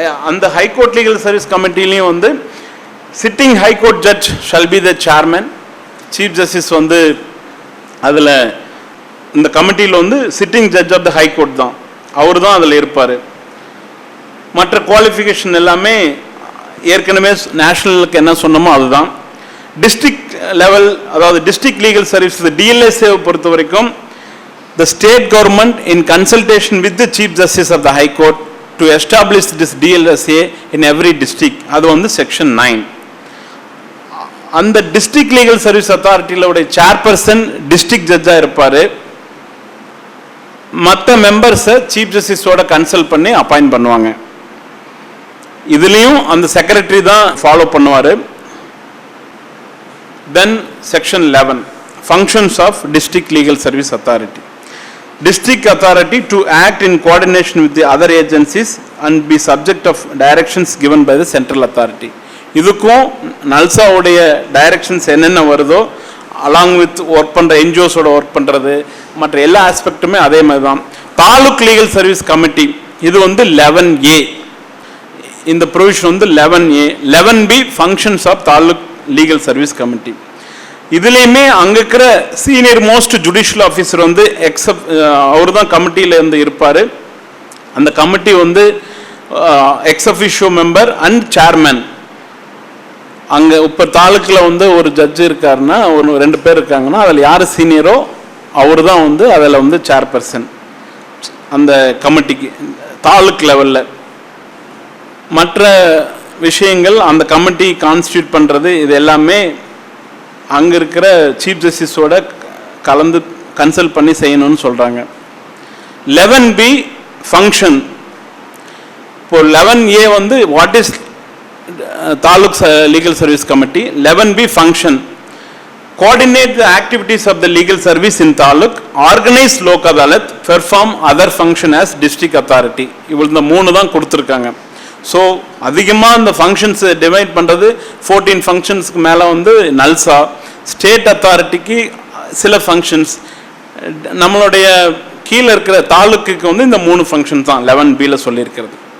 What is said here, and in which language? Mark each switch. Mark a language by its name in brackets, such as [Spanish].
[Tamil] அந்த high court legal service கமிட்டிலையும் வந்து sitting high court judge shall be the chairman, chief justice வந்து அதில் இந்த கமிட்டியில் வந்து sitting judge of the high court தான், அவர் தான் அதில் இருப்பார். மற்ற குவாலிஃபிகேஷன் எல்லாமே ஏற்கனவே நேஷனலுக்கு என்ன சொன்னமோ அதுதான். டிஸ்ட்ரிக்ட் லெவல், அதாவது டிஸ்ட்ரிக்ட் லீகல் சர்வீஸ் டிஎல்எஸ்ஏ பொறுத்த வரைக்கும் [English] the state government in consultation with the chief justice of the high court to establish this DLSA in every district. [Tamil] அது வந்து செக்ஷன் 9. அந்த district legal service அத்தாரிட்டியோட chairperson district ஜட்ஜாக இருப்பார். மற்ற மெம்பர்ஸை chief ஜஸ்டிஸோட consult பண்ணி appoint பண்ணுவாங்க. இதுலேயும் அந்த செக்ரட்டரி தான் ஃபாலோ பண்ணுவார். தென் section 11 [English] functions of district legal service authority. District authority to act in coordination with the other agencies and be subject of directions given by the central authority. [Tamil] இதுக்கும் நல்சா உடைய directions என்னென்ன வருதோ along with work பண்ணுற என்ஜிஓஸோட work பண்ணுறது மற்ற எல்லா ஆஸ்பெக்ட்டுமே அதே மாதிரி தான். தாலுக் லீகல் சர்வீஸ் கமிட்டி இது வந்து 11A. இந்த ப்ரொவிஷன் வந்து 11A. 11B functions of taluk legal service committee. இதுலேயுமே அங்கே இருக்கிற சீனியர் மோஸ்ட் ஜுடிஷியல் ஆஃபீஸர் வந்து அவர் தான் கமிட்டியில் இருந்து இருப்பார். அந்த கமிட்டி வந்து X officio member and chairman. அங்கே இப்போ தாலுக்கில் வந்து ஒரு ஜட்ஜு இருக்காருன்னா ஒரு 2 பேர் இருக்காங்கன்னா அதில் யார் சீனியரோ அவர் தான் வந்து அதில் வந்து சேர்பர்சன் அந்த கமிட்டிக்கு தாலுக் லெவலில். மற்ற விஷயங்கள் அந்த கமிட்டி கான்ஸ்டியூட் பண்ணுறது இது எல்லாமே அங்கே இருக்கிற சீஃப் ஜஸ்டிஸோட கலந்து கன்சல்ட் பண்ணி செய்யணும்னு சொல்கிறாங்க. 11B function. இப்போ 11A வந்து [English] What is Taluk Legal Service Committee. 11B function. Coordinate the activities of the legal service in Taluk, organize Lok Adalat, perform other function as district authority. [Tamil] இவ்வளவு இந்த 3 தான் கொடுத்துருக்காங்க. ஸோ அதிகமாக இந்த ஃபங்க்ஷன்ஸ் டிவைட் பண்ணுறது 14 ஃபங்க்ஷன்ஸ்க்கு மேலே வந்து நல்சா. ஸ்டேட் அத்தாரிட்டிக்கு சில ஃபங்க்ஷன்ஸ், நம்மளுடைய கீழே இருக்கிற தாலுக்குக்கு வந்து இந்த 3 ஃபங்க்ஷன்ஸ் தான் 11Bயில் சொல்லியிருக்கிறது.